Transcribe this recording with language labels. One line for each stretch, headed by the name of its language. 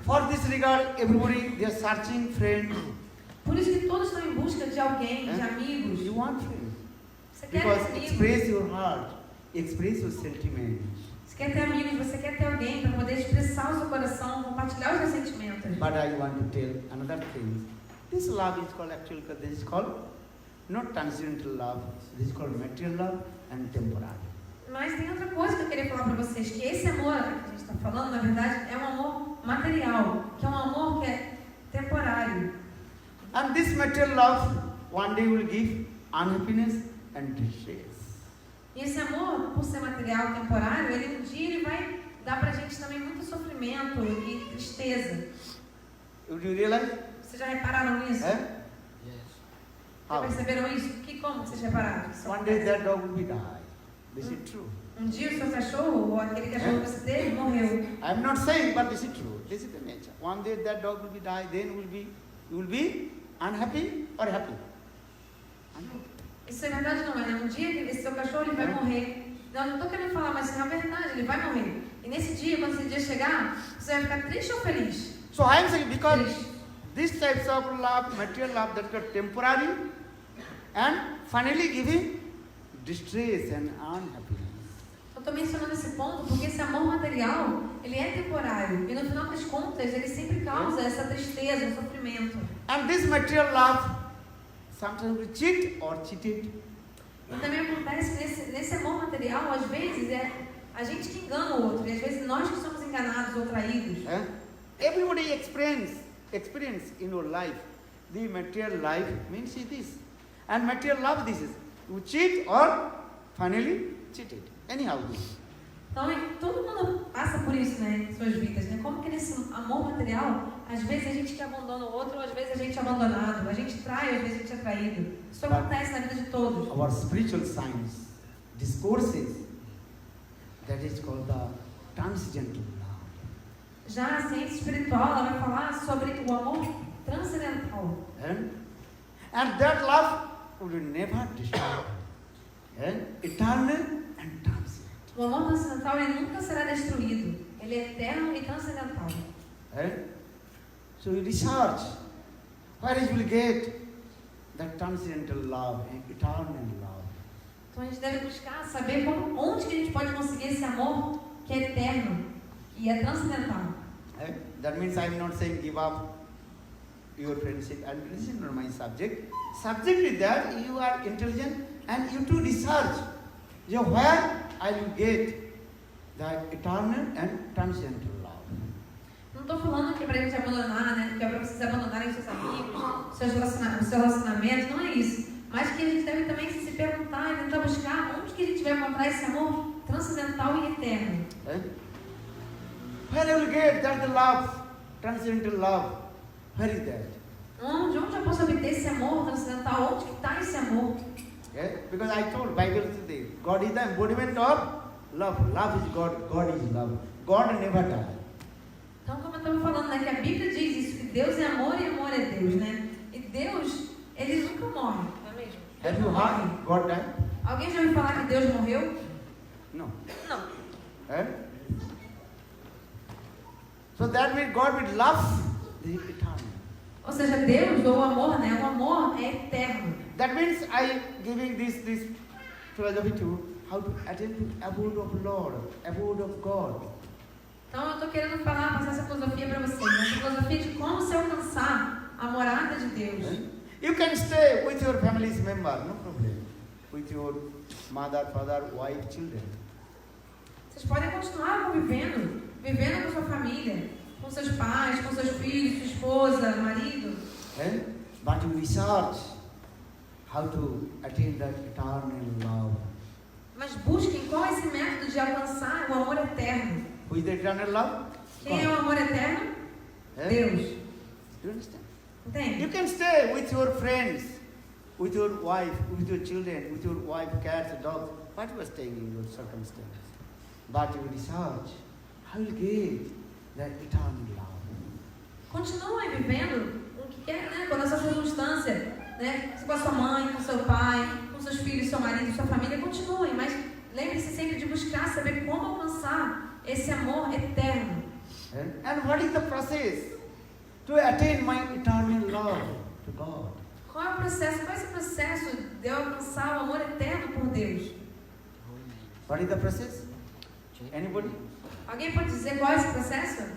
English: For this regard, everybody, they are searching friends.
Portuguese: Por isso que todos estão em busca de alguém, de
English: You
Portuguese: amigos.
English: want friends.
Portuguese: Você quer
English: Because
Portuguese: amigos.
English: express your heart, express your sentiments.
Portuguese: Você quer ter amigos, você quer ter alguém para poder expressar o seu coração, compartilhar os seus sentimentos.
English: But I want to tell another thing. This love is called actually, this is called not transcendental love. This is called material love and temporary.
Portuguese: Mas tem outra coisa que eu queria falar para vocês, que esse amor que a gente está falando, na verdade, é um amor material, que é um amor que é temporário.
English: And this material love one day will give unhappiness and distress.
Portuguese: E esse amor, por ser material, temporário, ele um dia ele vai dar pra gente também muito sofrimento e tristeza.
English: Would you realize?
Portuguese: Vocês já repararam nisso? Eh? Já
English: How?
Portuguese: perceberam isso? Como vocês repararam? Isso
English: One day
Portuguese: acontece?
English: that dog will be die. This is true.
Portuguese: Um dia o seu cachorro, ou aquele cachorro que você teve, morreu.
English: I am not saying, but this is true. This is the nature. One day that dog will be die, then you will be unhappy or happy? Unhappy.
Portuguese: Isso é verdade não é, né? Um dia esse seu cachorro ele vai morrer. Não estou querendo falar, mas é verdade, ele vai morrer. E nesse dia, quando esse dia chegar, você vai ficar triste ou feliz?
English: So I am saying because
Portuguese: Triste.
English: these types of love, material love, that are temporary and finally giving distress and unhappiness.
Portuguese: Eu estou mencionando esse ponto porque esse amor material, ele é temporário. E no final das contas, ele sempre causa essa tristeza, um sofrimento.
English: And this material love sometimes we cheat or cheated.
Portuguese: E também acontece que nesse amor material, às vezes, é a gente que engana o outro. E às vezes nós que somos enganados ou traídos.
English: Everybody experience in your life. The material life means this. And material love this is. You cheat or finally cheated. Anyhow this.
Portuguese: Então, todo mundo passa por isso, né, em suas vidas, né? Como que nesse amor material, às vezes a gente que abandona o outro, ou às vezes a gente é abandonado, a gente trai, às vezes a gente é traído. Isso acontece na vida de todos.
English: Our spiritual science discourses that is called the transcendental love.
Portuguese: Já a ciência espiritual, ela vai falar sobre o amor transcendental.
English: And that love will never destroy. Eternal and transcendent.
Portuguese: O amor transcendental, ele nunca será destruído. Ele é eterno e transcendental.
English: So you research where you will get that transcendental love and eternal love.
Portuguese: Então a gente deve buscar saber onde que a gente pode conseguir esse amor que é eterno e é transcendental.
English: That means I am not saying give up your friendship. And this is not my subject. Subject is that you are intelligent and you to research. Where I will get the eternal and transcendental love.
Portuguese: Não estou falando que é para a gente abandonar, né? Que é para vocês abandonarem seus amigos, seus relacionamentos, não é isso. Mas que a gente deve também se perguntar e tentar buscar onde que a gente vai encontrar esse amor transcendental e eterno.
English: Where I will get that love, transcendental love? Where is that?
Portuguese: Onde eu posso obter esse amor transcendental? Onde que está esse amor?
English: Because I told Bible today, God is the embodiment of love. Love is God. God is love. God never dies.
Portuguese: Então, como eu estava falando, né, que a Bíblia diz isso, que Deus é amor e amor é Deus, né? E Deus, ele nunca morre, não é mesmo?
English: Have you heard God died?
Portuguese: Alguém já ouviu falar que Deus morreu?
English: No.
Portuguese: Não.
English: So that means God will love the eternal.
Portuguese: Ou seja, Deus, ou o amor, né? O amor é eterno.
English: That means I giving this philosophy to how to attain to abode of Lord, abode of God.
Portuguese: Então eu estou querendo passar essa filosofia para vocês, essa filosofia de como se alcançar a morada de Deus.
English: You can stay with your family's member, no problem. With your mother, father, wife, children.
Portuguese: Vocês podem continuar convivendo, vivendo com sua família, com seus pais, com seus filhos, sua esposa, marido.
English: But you research how to attain that eternal love.
Portuguese: Mas busquem qual é esse método de alcançar o amor eterno.
English: Who is the eternal love?
Portuguese: Quem é o amor eterno? Deus.
English: Do you understand?
Portuguese: Entende?
English: You can stay with your friends, with your wife, with your children, with your wife, cats, dogs. But you are staying in your circumstance. But you research how you get that eternal love.
Portuguese: Continuem vivendo o que quer, né? Com a sua circunstância, né? Com a sua mãe, com seu pai, com seus filhos, seu marido, sua família, continuem, mas lembre-se sempre de buscar saber como alcançar esse amor eterno.
English: And what is the process to attain my eternal love to God?
Portuguese: Qual é o processo? Qual é esse processo de eu alcançar o amor eterno por Deus?
English: What is the process? Anybody?
Portuguese: Alguém pode dizer qual é esse processo?